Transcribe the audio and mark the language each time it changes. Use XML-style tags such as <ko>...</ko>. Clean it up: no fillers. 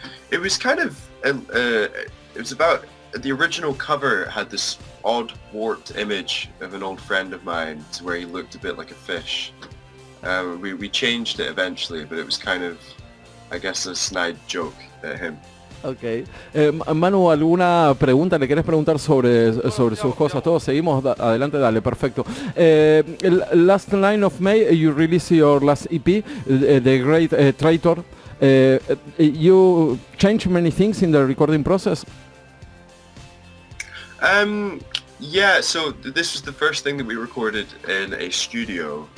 <en>It was kind of, it was about, the original cover had this odd warped image of an old friend of mine to where he looked a bit like a fish. We changed it eventually, but it was kind of, I guess, a snide joke at him.</en> <es>Ok. Manu, ¿alguna pregunta? ¿Le querés preguntar sobre sus cosas? Todos seguimos. Adelante, dale, perfecto.</es> <en>Last line of May, you release your last EP, The Great Traitor. You changed many things in the recording process? Yeah, so this was the first thing that we recorded in a studio.</en>